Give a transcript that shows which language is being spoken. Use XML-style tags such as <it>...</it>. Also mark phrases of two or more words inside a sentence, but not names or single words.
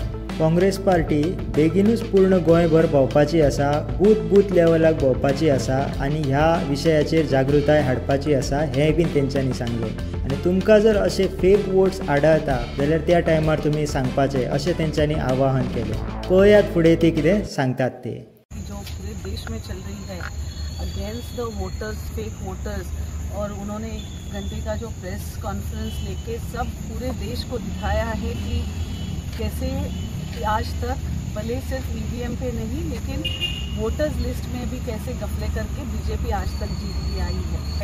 <kok>काँग्रेस पार्टी बेगीनूच पूर्ण गोंयभर भोंवपाची आसा, बूथ लेवलाक भोंवपाची आसा आणि ह्या विशयाचेर जागृताय हाडपाची आसा हें बीन तेंच्यांनी सांगले। आणि तुमकां जर असे</kok> <en>fake votes</en> <kok>आढळता जाल्यार त्या टायमार तुम्ही सांगपाचे अशें तेंच्यांनी आवाहन केलें। पळयात फुडें ते कितें सांगतात ते।</kok> <hi>जो पूरे देश में चल रही है</hi> <en>against the voters, fake voters,</en> <hi>और उन्होंने 1 घंटे का जो</hi> <en>press conference</en> <hi>लेके सब पूरे देश को दिखाया है कि कैसे कि आज तक भले सिर्फ ईवीएम पे नहीं लेकिन</hi> <en>voters list</en> <hi>में भी कैसे गफले करके बीजेपी आज तक जीतती आई है।</hi>